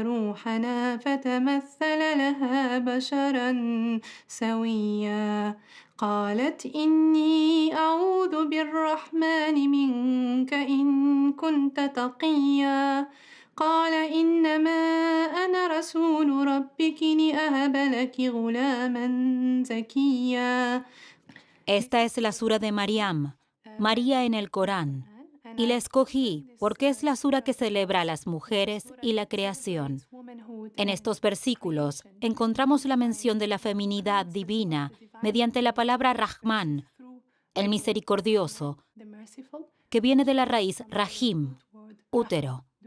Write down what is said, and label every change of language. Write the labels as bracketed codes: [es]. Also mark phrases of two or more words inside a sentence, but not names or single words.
[ar] روحنا فتمثل لها بشرا سويا قالت إني أعوذ بالرحمن منك إن كنت تقيا قال إنما أنا رسول ربك لأهب لك غلاما زكيا. [es] Esta es la sura de Mariam, María en el Corán, y la escogí porque es la sura que celebra a las mujeres y la creación. En estos versículos encontramos la mención de la feminidad divina mediante la palabra Rahman, el misericordioso, que viene de la raíz Rahim, útero.